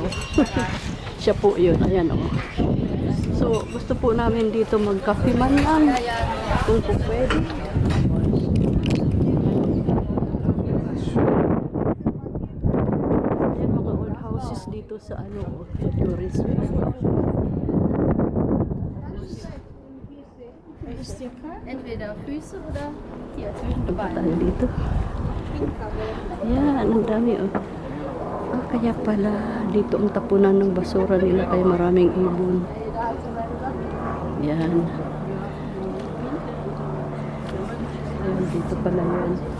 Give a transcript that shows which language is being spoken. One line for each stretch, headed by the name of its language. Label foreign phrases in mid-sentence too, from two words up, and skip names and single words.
Filipino: Siya po yun. Ayan o. So, gusto po namin dito magkape man lang. Kung po pwede. Ayan mga
English: old houses
Filipino: dito sa ano, tourist.
German: Entweder Füße oder hier zwischen den
Filipino: Punta
German: Beinen.
Filipino: tayo dito. Ayan, ang dami oh. Ah, kaya pala dito ang tapunan ng basura nila kaya maraming ibon. Yan. Ayan, dito pala yan.